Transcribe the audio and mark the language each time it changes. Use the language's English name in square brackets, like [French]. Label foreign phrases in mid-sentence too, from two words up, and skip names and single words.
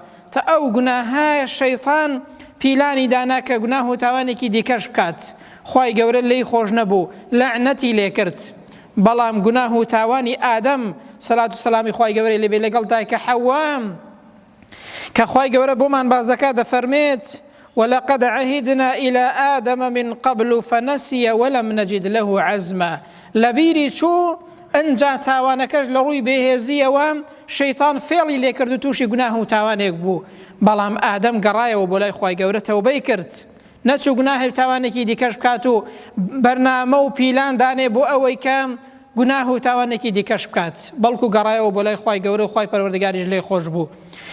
[Central Kurdish] تا ئەو گوناهە شەیطان پیلانی دانا کە گوناه و تاوانێکی دیکەش بکات. خوای گەورە لێی خۆش نەبوو، لەعنەتی لێ کرد. بەڵام گوناه و تاوانی ئادەم سەلات و سەلامی خوای گەورەی لێبێ لەگەڵ دایکە حەوا، کە خوای گەورە بۆمان باز دەکات، دەفەرمێت: [Arabic] ولقد عهدنا إلى آدم من قبل فنسي ولم نجد له عزما. [Central Kurdish] لەبیری چوو، ئەنجا تاوانەکەش لە ڕووی بێهێزیەوە شەیطان فێڵی لێ کرد و تووشی گوناه و تاوانێک بوو. بەڵام ئادەم گەڕایەوە بۆ لای خوای گەورە، تەوبەی کرد، نەچوو گوناه و تاوانێکی دیکەش بکات و بەرنامە و پیلان دانێ بۆ ئەوەی کە گوناه و تاوانێکی دیکەش بکات، بەڵکو گەڕایەوە بۆ لای خوای گەورە و خوای پەروەردگاریش لێی خۆش بوو.